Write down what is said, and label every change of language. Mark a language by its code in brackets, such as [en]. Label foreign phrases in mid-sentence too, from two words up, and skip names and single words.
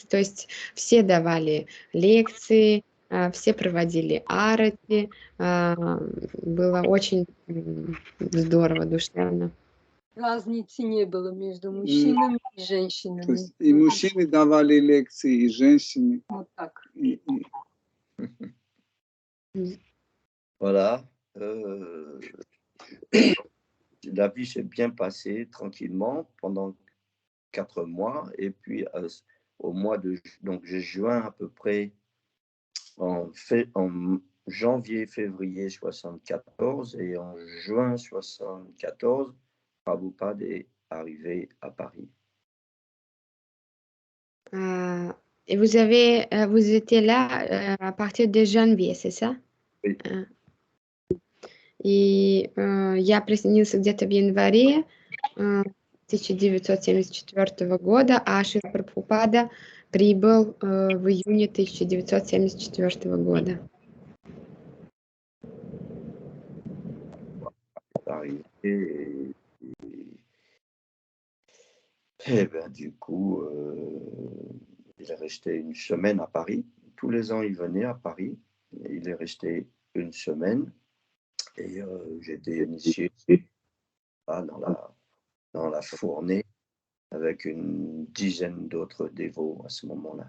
[ru] То есть все давали лекции, все проводили арати. Было очень здорово, душевно. Разницы не было между мужчинами и женщинами. То есть и мужчины давали лекции, и женщины. Вот так. [fr] Voilà. La vie s'est bien passée tranquillement pendant 4 mois. Et puis, au mois de juin à peu près, en janvier, février 74 et en juin 74, Prabhupada est arrivé à Paris. Et vous étiez là à partir de janvier, c'est ça? Oui. [ru] И я присоединился где-то в январе 1974 года, а Шрила Прабхупада прибыл в июне 1974 года. [fr] Et ben, du coup, il est resté une semaine à Paris. Tous les ans, il venait à Paris. Il est resté une semaine et j'ai été initié dans la fournée avec une dizaine d'autres dévots à ce moment-là.